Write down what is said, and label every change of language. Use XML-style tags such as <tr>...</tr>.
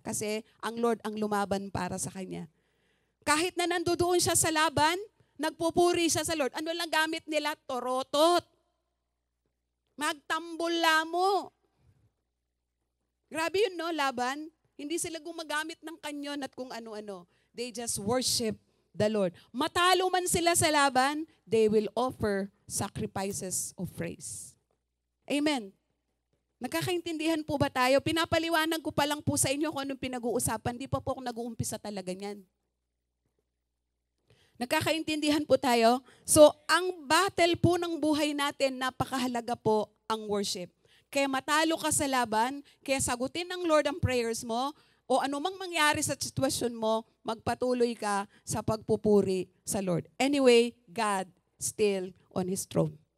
<tl>Kasi ang Lord ang lumaban para sa kanya. Kahit na nandoon siya sa laban, nagpupuri siya sa Lord. Ano lang gamit nila? Torotot. Magtambol lamo. Grabe yun, no, laban. Hindi sila gumagamit ng kanyon at kung ano-ano.</tl> <en>They just worship the Lord.</en> <tl>Matalo man sila sa laban,</tl> <en>they will offer sacrifices of praise.</en> <tl>Amen. Nagkakaintindihan po ba tayo? Pinapaliwanag ko pa lang po sa inyo kung anong pinag-uusapan. Di pa po ako nag-uumpisa talaga niyan. Nagkakaintindihan po tayo? So, ang battle po ng buhay natin, napakahalaga po ang worship. Kaya matalo ka sa laban, kaya sagutin ng Lord ang prayers mo, o anumang mangyari sa sitwasyon mo, magpatuloy ka sa pagpupuri sa Lord.</tl> <en>Anyway, God still on His throne.</en>